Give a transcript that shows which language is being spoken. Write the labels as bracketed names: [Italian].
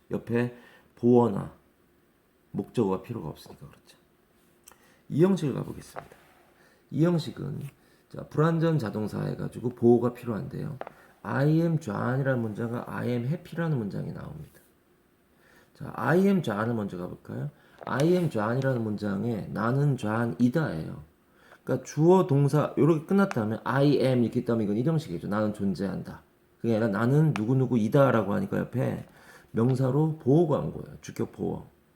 [Korean] 옆에 보어나 목적어가 필요가 없으니까 그렇죠. 이 형식을 가보겠습니다. 이 형식은 자, 불완전 자동사 해가지고 보호가 필요한데요. [English] I am John [Korean] 이라는 문장과 [English] I am happy [Korean] 라는 문장이 나옵니다. 자, [English] I am John [Korean] 을 먼저 가볼까요? I am John이라는 문장에 나는 John이다예요. 그러니까 주어 동사 이렇게 끝났다면 [English] I am [Korean] 이렇게 있다면 이건 일형식이죠. 나는 존재한다. 그게 아니라 나는 누구누구이다라고 하니까 옆에 명사로 보호가 온 거예요. 주격 보호.